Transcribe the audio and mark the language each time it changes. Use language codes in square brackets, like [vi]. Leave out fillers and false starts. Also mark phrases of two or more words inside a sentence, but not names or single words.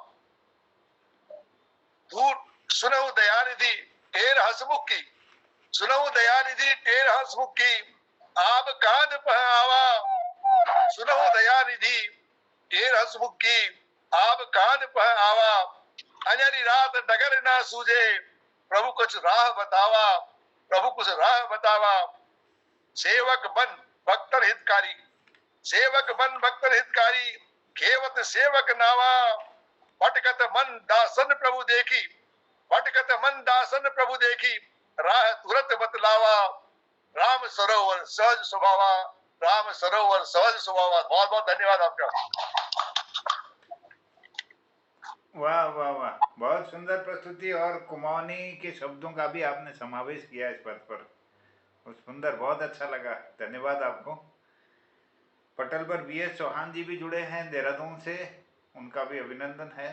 [kfy] दूर सुनहु दयानिधि टेर हसमुख की, सुनहु दयानिधि टेर हसमुख की, आप कांद पहावा, सुनहु दयानिधि टेर हसमुख की, आप कांद पहावा, अन्यारी रात डगर ना सूझे, प्रभु कुछ राह बतावा, प्रभु कुछ राह बतावा, सेवक बन भक्तर हितकारी, सेवक बन भक्तर हितकारी, खेवत सेवक नावा, भटकत मन दासन प्रभु देखी, भटकत मन दासन प्रभु देखी, राह तुरत बतलावा, राम सरोवर सहज स्वभावा, राम सरोवर सहज स्वभावा। [hi] बहुत बहुत धन्यवाद आपका। वाह वाह वाह, बहुत सुंदर प्रस्तुति। और कुमाऊनी के शब्दों का भी आपने समावेश किया इस पद पर, सुंदर, बहुत अच्छा लगा, धन्यवाद आपको। पटल पर BS चौहान जी भी जुड़े हैं देहरादून से, उनका भी अभिनंदन है।